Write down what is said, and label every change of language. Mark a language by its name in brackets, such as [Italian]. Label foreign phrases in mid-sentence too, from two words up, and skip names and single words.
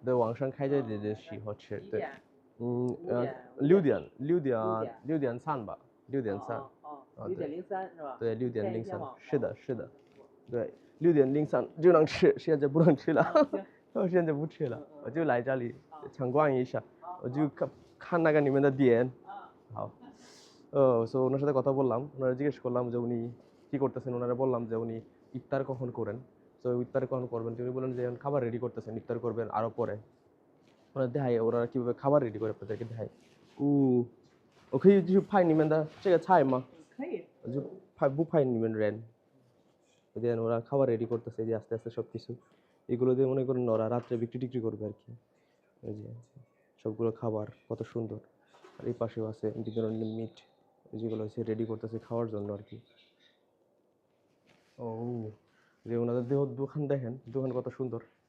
[Chinese] 对，晚上开斋的时候吃。对。6点3吧，6点3。 6:03是吧？对，6:03。是的，是的。对，6:03就能吃，现在不能吃了。我现在不吃了，我就来这里参观一下，我就看那个你们的店。 [Bangla] 好。সো ওনার সাথে কথা বললাম, ওনারা জিজ্ঞেস করলাম যে উনি কি করতেছেন। ওনারা বললাম যে উনি ইফতার কখন করেন, তো ইফতার কখন করবেন। উনি বললেন যে খাবার রেডি করতেছেন, ইফতার করবেন আরও পরে। ওরা দেখায় ওরা কীভাবে খাবার রেডি করে আপনাদেরকে দেখায়। [Chinese] 我可以去拍你们的这个菜吗？可以。我就不拍你们人。 [Bangla] দেন ওরা খাবার রেডি করতেছে যে আস্তে আস্তে সব কিছু। এগুলো দিয়ে মনে করেন ওরা রাত্রে বিক্রি টিক্রি করবে আর কি। এই যে সবগুলো খাবার কত সুন্দর। আর এই পাশেও আছে বিভিন্ন ধরনের মিট, যেগুলো হচ্ছে রেডি করতেছে খাওয়ার জন্য আর কি। ও, যে ওনাদের দোকান দেখেন, দোকান কত সুন্দর।